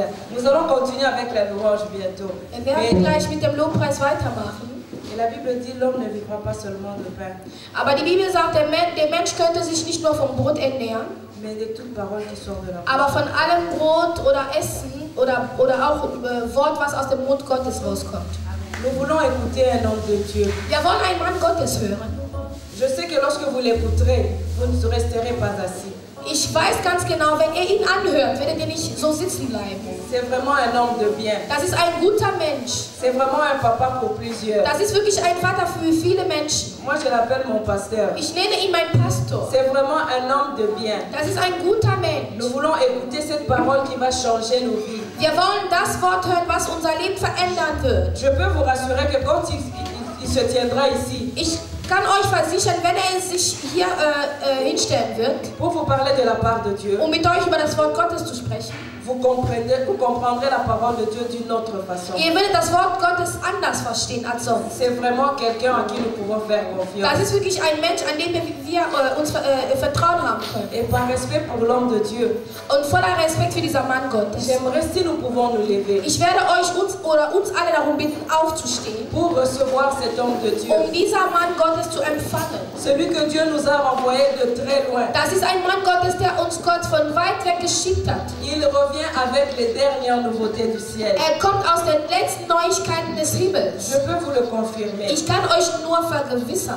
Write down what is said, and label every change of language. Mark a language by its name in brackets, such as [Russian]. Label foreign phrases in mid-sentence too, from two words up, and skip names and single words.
[French] Nous allons continuer avec la louange bientôt. [German] Wir werden gleich mit dem Lobpreis weitermachen. [French] Et la Bible dit l'homme ne vivra pas seulement de pain, [German] Aber die Bibel sagt, der Mensch könnte sich nicht nur vom Brot ernähren, [French] mais de toute parole qui sort de la bouche. [German] aber von allem Brot oder Essen oder auch Wort, was aus dem Mund Gottes rauskommt. [French] Nous voulons écouter un homme de Dieu. [German] Wir wollen einen Mann Gottes hören. [French] Je sais que lorsque vous l'écouterez, vous ne resterez pas assis. [German] Ich weiß ganz genau, wenn ihr ihn anhört, werdet ihr nicht so sitzen bleiben. [French] C'est vraiment un homme de bien. [German] Das ist ein guter Mensch. [French] C'est vraiment un papa pour plusieurs. [German] Das ist wirklich ein Vater für viele Menschen. [French] Moi, je l'appelle mon pasteur. [German] Ich nenne ihn meinen Pastor. [French] C'est vraiment un homme de bien. [German] Das ist ein guter Mensch. [French] Nous voulons écouter cette parole qui va changer nos vies. [German] Wir wollen das Wort hören, was unser Leben verändern wird. [French] Je peux vous rassurer que quand il se tiendra ici, [German] Ich kann euch versichern, wenn sich hier hinstellen wird, [French] pour vous parler de la part de Dieu, [German] mit euch über das Wort Gottes zu sprechen, [French] vous comprendrez la parole de Dieu d'une autre façon. [German] ihr werdet das Wort Gottes anders verstehen als sonst. [French] C'est vraiment quelqu'un à qui nous pouvons faire confiance. [German] Das ist wirklich ein Mensch, an dem wir uns Vertrauen haben können. [French] Et par respect pour l'homme de Dieu, [German] Und voller Respekt für dieser Mann Gottes. [French] j'aimerais si nous pouvons nous lever [German] Ich werde uns alle darum bitten, aufzustehen, [French] pour recevoir cet homme de Dieu. [German] dieser Mann Gottes zu empfangen. [French] Celui que Dieu nous a renvoyé de très loin. [German] Das ist ein Mann Gottes, der uns Gott von weit weg geschickt hat. [French] Il revient avec les dernières nouveautés du ciel. [German] Kommt aus den letzten Neuigkeiten des Himmels. [French] Je peux vous le confirmer. [German] Ich kann euch nur vergewissern.